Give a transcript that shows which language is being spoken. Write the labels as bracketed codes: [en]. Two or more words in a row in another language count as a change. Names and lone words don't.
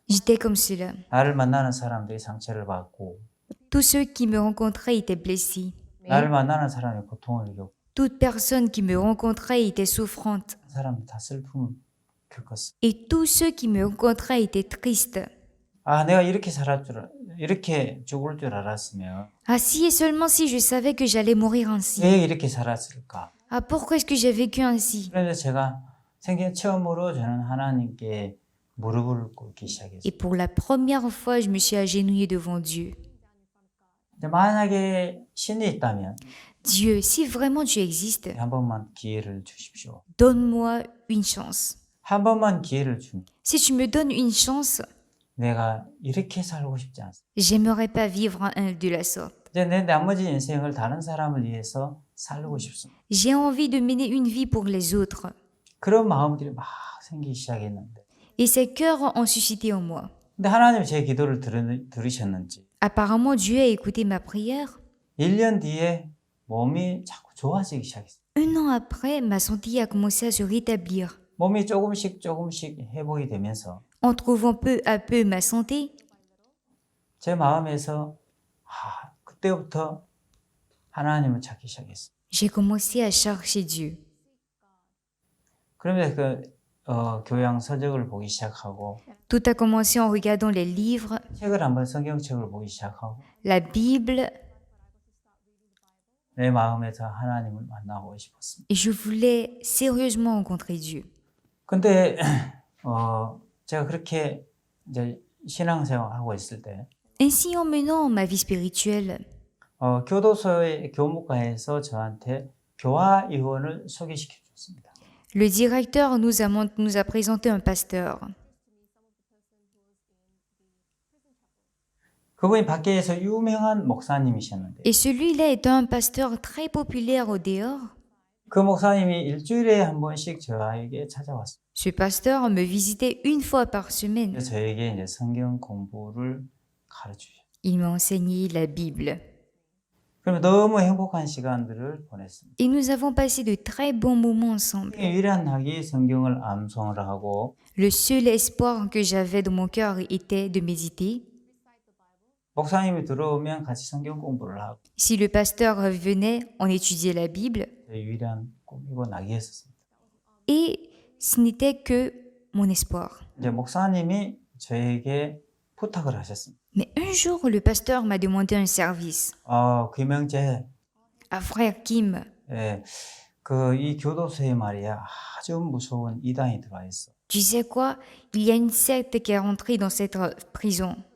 [fr] J'étais comme cela. [ko] 나를 만나는 사람들이 상처를 받고 [fr] Tous ceux qui me rencontraient étaient blessés. [ko] 나를 만나는 사람이 고통을 겪고 [fr] Toute personne qui me rencontrait était souffrante. [ko] 사람이 다 슬픔을 겪었어. [fr] Et tous ceux qui me rencontraient étaient tristes. [ko] 아, 내가 이렇게 죽을 줄 알았으면 [fr] Ah si et seulement si je savais que j'allais mourir ainsi. [ko] 왜 이렇게 살았을까? [fr] Ah pourquoi est-ce que j'ai vécu ainsi? [ko] 그래서 제가 생전 처음으로 저는 하나님께 무릎을 꿇기 시작했어요. [fr] Et pour la première fois, je me suis agenouillée devant Dieu. [ko] 근데 만약에 신이 있다면 [fr] Dieu, si vraiment tu existes, [ko] 한 번만 기회를 주십시오. [fr] donne-moi une chance. [ko] 한 번만 기회를 주면 [fr] Si tu me donnes une chance, [ko] 내가 이렇게 살고 싶지 않습니다. [fr] j'aimerais pas vivre de la sorte. [ko] 이제 내 나머지 인생을 다른 사람을 위해서 살고 싶습니다. [fr] J'ai envie de mener une vie pour les autres. [ko] 그런 마음들이 막 생기기 시작했는데 [fr] Et ces cœurs ont suscité en moi. [ko] 근데 하나님 제 기도를 들으셨는지 [fr] Apparemment, Dieu a écouté ma prière. [ko] 1년 뒤에 몸이 자꾸 좋아지기 시작했어요. [fr] Un an après, ma santé a commencé à se rétablir. [ko] 몸이 조금씩 회복이 되면서 [fr] En trouvant peu à peu ma santé, [ko] 제 마음에서 그때부터 하나님을 찾기 시작했어요. [fr] j'ai commencé à chercher Dieu. [ko] 그러면서 교양 서적을 보기 시작하고 [fr] Tout a commencé en regardant les livres, [ko] 책을 한번 성경책을 보기 시작하고 [fr] la Bible, [ko] 내 마음에서 하나님을 만나고 싶었습니다. [fr] et je voulais sérieusement rencontrer Dieu. [ko] 근데 제가 그렇게 이제 신앙생활 하고 있을 때 [fr] Ainsi, en menant ma vie spirituelle, [ko] 교도소의 교무과에서 저한테 교화위원을 소개시켜 줬습니다. [fr] le directeur nous a présenté un pasteur. [ko] 그분이 밖에서 유명한 목사님이셨는데 [fr] Et celui-là est un pasteur très populaire au dehors. [ko] 그 목사님이 일주일에 한 번씩 저에게 찾아왔어요. [fr] Ce pasteur me visitait une fois par semaine. [ko] 그래서 저에게 이제 성경 공부를 가르치셨어요. [fr] Il m'a enseigné la Bible. [ko] 그러면 너무 행복한 시간들을 보냈습니다. [fr] Et nous avons passé de très bons moments ensemble. [ko] 유일한 낙이 성경을 암송을 하고 [fr] Le seul espoir que j'avais dans mon cœur était de méditer. [ko] 목사님이 들어오면 같이 성경 공부를 하고 [fr] Si le pasteur venait, on étudiait la Bible. [ko] 유일한 꿈이고 낙이었습니다. [fr] Et ce n'était que mon espoir. [ko] 이제 목사님이 저에게 부탁을 하셨습니다. [fr] Mais un jour, le pasteur m'a demandé un service. [ko] 김영재, [fr] Ah, frère Kim, [ko] 이 교도소에 말이야 아주 무서운 이단이 들어와 있어. [fr] tu sais quoi? Il y a une secte qui est rentrée dans cette prison.